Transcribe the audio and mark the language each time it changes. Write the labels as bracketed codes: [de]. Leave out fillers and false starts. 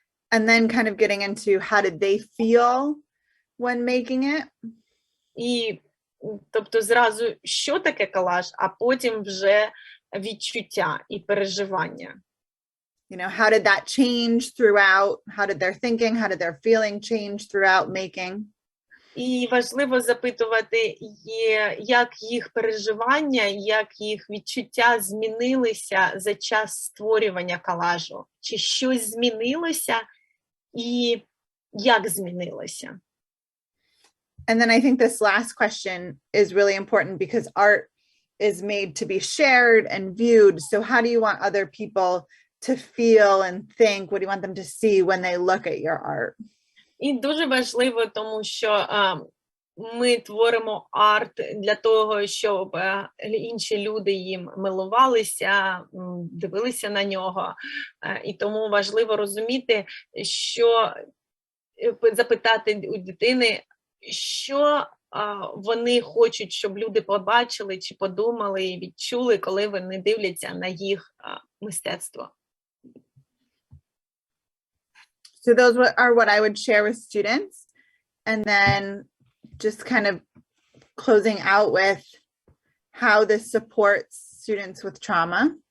[en] And then kind of getting into how did they feel when making it. [uk] І, тобто, зразу, що таке колаж, а потім вже відчуття і переживання. [en] you know, how did that change throughout? How did their thinking, how did their feeling change throughout making? [uk] І важливо запитувати, як їх переживання, як їх відчуття змінилися за час створювання колажу. Чи щось змінилося і як змінилося? [en] And then I think this last question is really important because art is made to be shared and viewed. So how do you want other people to feel and think? What do you want them to see when they look at your art? [uk] І дуже важливо, тому що ми творимо арт для того, щоб інші люди їм милувалися, дивилися на нього. І тому важливо розуміти, що запитати у дитини, що вони хочуть, щоб люди побачили, чи подумали і відчули, коли вони дивляться на їх мистецтво. [en] So those are what I would share with students. And then just kind of closing out with how this supports students with trauma.